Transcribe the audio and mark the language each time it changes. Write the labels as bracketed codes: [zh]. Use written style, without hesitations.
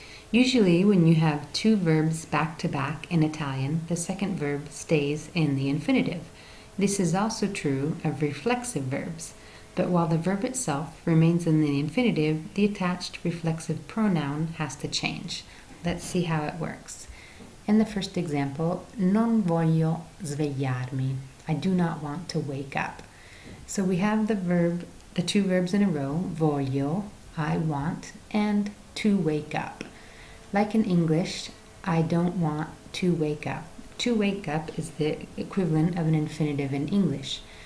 [en] Usually, when you have two verbs back to back in Italian, the second verb stays in the infinitive. This is also true of reflexive verbs, but while the verb itself remains in the infinitive, the attached reflexive pronoun has to change. Let's see how it works. In the first example, [it] non voglio svegliarmi. [en] I do not want to wake up. So we have the two verbs in a row, voglio, I want, and to wake up. Like in English, I don't want to wake up. To wake up is the equivalent of an infinitive in English.